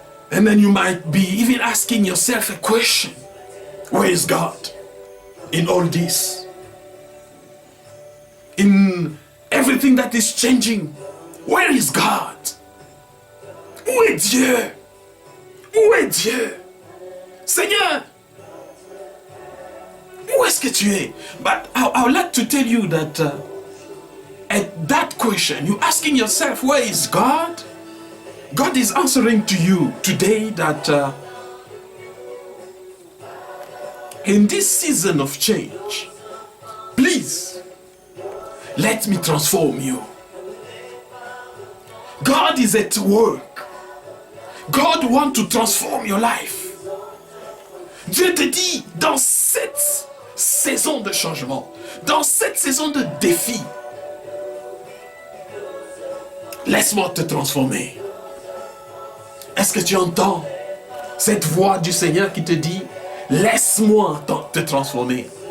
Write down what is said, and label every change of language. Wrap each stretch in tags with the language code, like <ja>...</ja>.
<en>And then you might be even asking yourself a question. Where is God in all this? In everything that is changing, where is God?</en> <fr>Où est Dieu? Où est Dieu? Seigneur, où est-ce que tu es?</fr> <en>But I would like to tell you that at that question, you're asking yourself, where is God? God is answering to you today that in this season of change, please, let me transform you. God is at work. God wants to transform your life.</en> <fr>Dieu te dit, dans cette saison de changement, dans cette saison de défi, laisse-moi te transformer. Est-ce que tu entends cette voix du Seigneur qui te dit, laisse-moi te transformer?</fr>